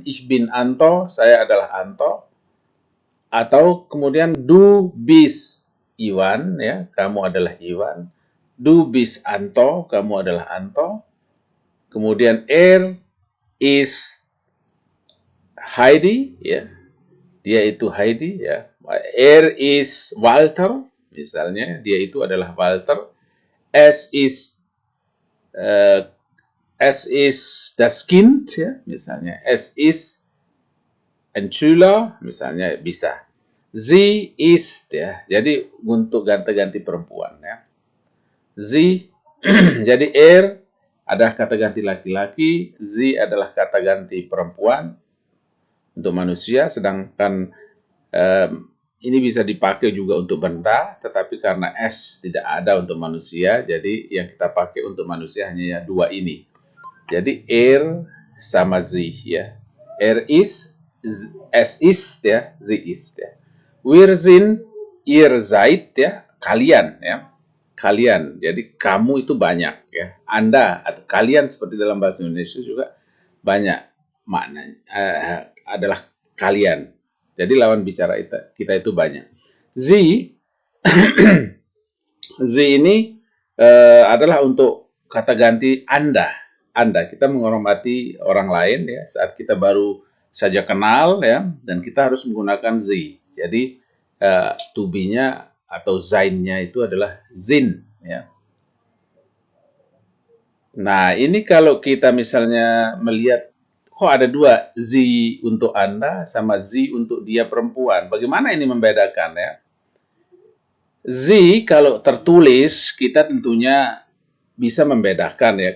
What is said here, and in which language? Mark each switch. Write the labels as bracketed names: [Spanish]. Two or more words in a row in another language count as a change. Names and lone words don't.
[German] Ich bin Anto, [Indonesian] saya adalah Anto. Atau kemudian [German] du bist Iwan, [Indonesian] ya, kamu adalah Iwan. [German] Du bist Anto, [Indonesian] kamu adalah Anto. Kemudian is Heidi, ya, dia itu Heidi, ya. Is Walter, misalnya, dia itu adalah Walter. [German] Es is das Kind, [Indonesian] ya, misalnya. [German] Es ist ein Schüler, [Indonesian] misalnya, bisa. [German] Sie ist, [Indonesian] ya. Jadi untuk ganti-ganti perempuan, ya. Sie, jadi adalah kata ganti laki-laki, sie adalah kata ganti perempuan untuk manusia, sedangkan ini bisa dipakai juga untuk benda, tetapi karena s tidak ada untuk manusia, jadi yang kita pakai untuk manusia hanya dua ini. Jadi sama sie, ya. [German] Is, es ist, ya, sie ist, ya. Wir sind, ihr seid, [Indonesian] ya, kalian, ya. Kalian, jadi kamu itu banyak, ya. Anda atau kalian seperti dalam bahasa Indonesia juga banyak maknanya, adalah kalian. Jadi lawan bicara kita itu banyak. Sie, sie ini adalah untuk kata ganti Anda. Anda, kita menghormati orang lain, ya, saat kita baru saja kenal, ya, dan kita harus menggunakan sie. Jadi [English] to be- [Indonesian] nya atau sein-nya itu adalah sind, ya. Nah, ini kalau kita misalnya melihat, kok ada dua, sie untuk Anda sama sie untuk dia perempuan. Bagaimana ini membedakan, ya? Sie kalau tertulis, kita tentunya bisa membedakan, ya.